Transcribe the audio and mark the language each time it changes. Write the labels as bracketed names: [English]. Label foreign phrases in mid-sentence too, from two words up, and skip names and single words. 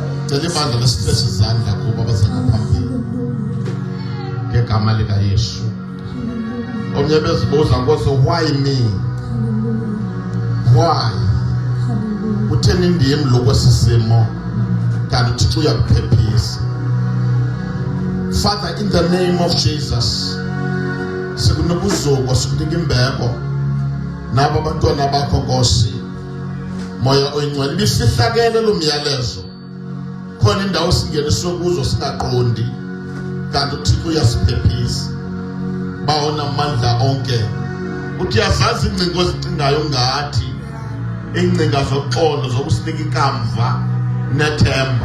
[Xhosa] ngicela ibandla lesitretch izandla kuba basengaphambili ngegama lika Yesu. Omnye bezibuza Nkosi, [English] why me? Why? [Xhosa] Utheni ndim lokwesisimo kanti uThixo uyakuphephisa. [English] Father, in the name of Jesus, [Xhosa] sikunobuzuko sikunika imbeko nabo abantwana bakho Nkosi, moya oyingcwele bisihlakele lo myalezo khona indawo singeniswe kuzo singaqondi kanti uThixo uyasiphephisa. Bawona amandla onke uthi yazazi ingcingo ezicingayo ngathi ingcinga zoxolo zokusinika ikamva nethemba.